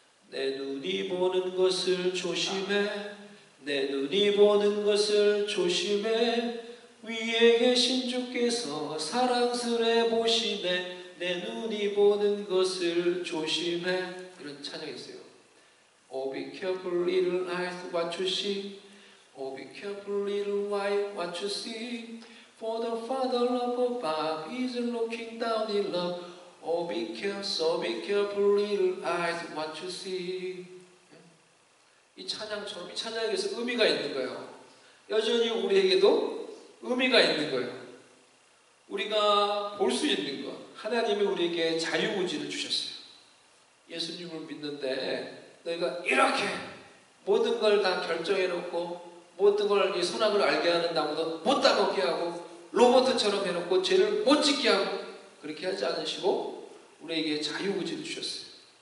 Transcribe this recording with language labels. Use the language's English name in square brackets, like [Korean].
[Korean] 내 눈이 보는 것을 조심해, 내 눈이 보는 것을 조심해, 위에 계신 주께서 사랑스레 보시네, 내 눈이 보는 것을 조심해. 이런 찬양이 있어요. [English] Oh be careful little eyes what you see, oh be careful little eye what you see, for the Father up above is looking down in love. Oh, be careful, little eyes, what you see. [Korean] 이 찬양처럼 이 찬양에서 의미가 있는 거예요. 여전히 우리에게도 의미가 있는 거예요. 우리가 볼 수 있는 것, 하나님이 우리에게 자유의지를 주셨어요. 예수님을 믿는데 너희가 이렇게 모든 걸 다 결정해놓고 모든 걸 이 선악을 알게 하는 나무도 못 따먹게 하고 로봇처럼 해놓고 죄를 못 짓게 하고 그렇게 하지 않으시고 우리에게 자유의지를 주셨어요.